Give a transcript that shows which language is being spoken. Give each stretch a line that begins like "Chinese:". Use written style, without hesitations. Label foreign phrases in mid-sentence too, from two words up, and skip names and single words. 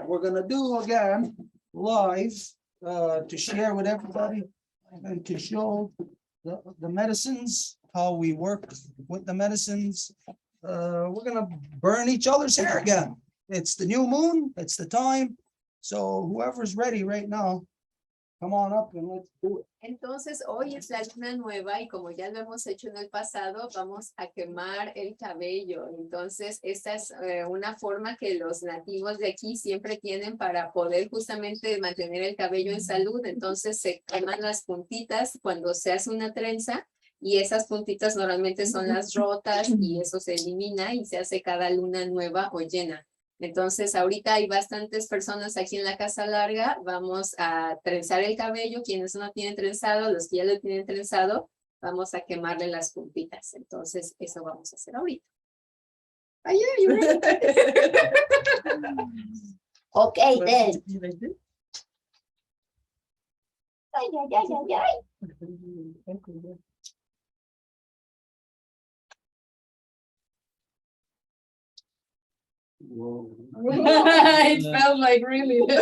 English: We're gonna do again live to share with everybody and to show the medicines, how we work with the medicines. We're gonna burn each other's hair again. It's the new moon, it's the time. So whoever's ready right now, come on up and let's do it.
Spanish: Entonces hoy es la luna nueva y como ya lo hemos hecho en el pasado, vamos a quemar el cabello. Entonces esta es una forma que los nativos de aquí siempre tienen para poder justamente mantener el cabello en salud. Entonces se queman las puntitas cuando se hace una trenza y esas puntitas normalmente son las rotas y eso se elimina y se hace cada luna nueva o llena. Entonces, ahorita hay bastantes personas aquí en la Casa Larga. Vamos a trenzar el cabello. Quienes no tienen trenzado, los que ya lo tienen trenzado, vamos a quemarle las puntitas. Entonces, eso vamos a hacer ahorita.
English: Ay, ay, okay, then. Ay, ay, ay, ay, ay. Whoa. It felt like really.